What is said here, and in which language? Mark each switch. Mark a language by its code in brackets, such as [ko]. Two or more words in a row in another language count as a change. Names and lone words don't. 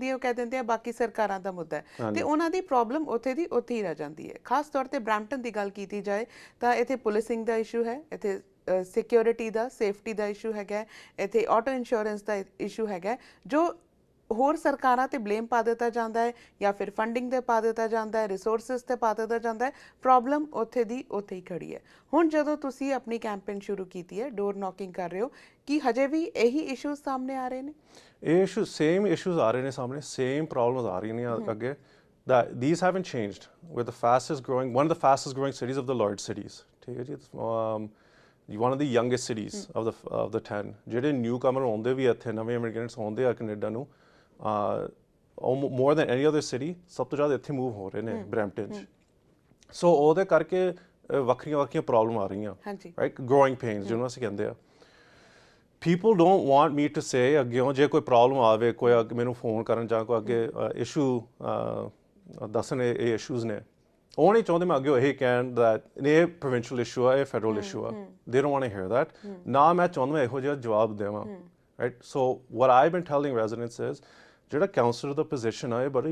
[pa] ਉਹ ਕਹਿ ਦਿੰਦੇ ਆ ਬਾਕੀ ਸਰਕਾਰਾਂ ਦਾ ਮੁੱਦਾ ਹੈ ਤੇ ਉਹਨਾਂ ਦੀ ਪ੍ਰੋਬਲਮ ਉੱਥੇ ਦੀ ਉੱਥੇ ਹੀ ਰਹਿ ਜਾਂਦੀ ਹੈ ਖਾਸ ਤੌਰ ਤੇ ਬਰੈਂਪਟਨ ਦੀ ਗੱਲ ਕੀਤੀ ਜਾਏ ਤਾਂ ਇੱਥੇ ਪੁਲਿਸਿੰਗ ਦਾ ਇਸ਼ੂ ਹੈ ਇੱਥੇ ਸਿਕਿਉਰਿਟੀ ਦਾ ਸੇਫਟੀ ਦਾ ਇਸ਼ੂ ਹੈਗਾ ਇੱਥੇ [en] auto insurance [pa] ਦਾ ਇਸ਼ੂ ਹੈਗਾ ਜੋ ਹੋਰ ਸਰਕਾਰਾਂ ਤੇ ਬਲੇਮ ਪਾ ਦਿੱਤਾ ਜਾਂਦਾ ਹੈ ਜਾਂ ਫਿਰ ਫੰਡਿੰਗ ਤੇ ਪਾ ਦਿੱਤਾ ਜਾਂਦਾ ਹੈ ਰਿਸੋਰਸਿਸ ਤੇ ਪਾ ਦਿੱਤਾ ਜਾਂਦਾ ਹੈ ਪ੍ਰੋਬਲਮ ਉੱਥੇ ਦੀ ਉੱਥੇ ਹੀ ਖੜੀ ਹੈ ਹੁਣ ਜਦੋਂ ਤੁਸੀਂ ਆਪਣੀ ਕੈਂਪੇਨ ਸ਼ੁਰੂ ਕੀਤੀ ਹੈ [en] door knocking [pa] ਕਰ ਰਹੇ ਹੋ ਕਿ ਹਜੇ ਵੀ ਇਹੀ ਇਸ਼ੂਜ਼ ਸਾਹਮਣੇ ਆ ਰਹੇ ਨੇ ਇਹ [en] issue same issues [pa] ਆ ਰਹੇ ਨੇ ਸਾਹਮਣੇ [en] same problems [pa] ਆ ਰਹੀਆਂ ਨੇ ਅੱਗੇ [en] that these haven't changed. We're the fastest growing, one of the fastest growing cities of the large cities. One of the youngest cities of the 10. [pa] ਜਿਹੜੇ newcomer ਆਉਂਦੇ ਵੀ ਇੱਥੇ ਨਵੇਂ immigrants ਆਉਂਦੇ ਆ ਕੈਨੇਡਾ ਨੂੰ [en] more than any other city [pa] ਸਭ ਤੋਂ ਜ਼ਿਆਦਾ ਇੱਥੇ move ਹੋ ਰਹੇ ਨੇ ਬਰੈਂਪਟਨ 'ਚ ਸੋ ਉਹਦੇ ਕਰਕੇ ਵੱਖਰੀਆਂ ਪ੍ਰੋਬਲਮ ਆ ਰਹੀਆਂ ਰਾਈਟ [en] growing pains [pa] ਜਿਹਨੂੰ ਅਸੀਂ ਕਹਿੰਦੇ ਆ [en] people don't want me to say [pa] ਅੱਗੇ ਜੇ ਕੋਈ ਪ੍ਰੋਬਲਮ ਆਵੇ ਕੋਈ ਮੈਨੂੰ ਫੋਨ ਕਰਨ ਜਾਂ ਕੋਈ ਅੱਗੇ ਇਸ਼ੂ ਦੱਸਣ ਇਹ ਇਸ਼ੂਜ਼ ਨੇ ਉਹ ਨਹੀਂ ਚਾਹੁੰਦੇ ਮੈਂ ਅੱਗੇ ਇਹ ਕਹਿਣ ਦੈਟ ਇਹ [en] provincial issue [pa] ਆ ਇਹ [en] federal issue [pa] ਆ [en] they don't want to hear that [pa] ਨਾ ਮੈਂ ਚਾਹੁੰਦਾ ਮੈਂ ਇਹੋ ਜਿਹਾ ਜਵਾਬ ਦੇਵਾਂ [en] right so what I been telling residents is [pa] ਜਿਹੜਾ ਕਾਉਂਸਲਰ ਦਾ ਪੋਜੀਸ਼ਨ ਆ ਇਹ ਬੜਾ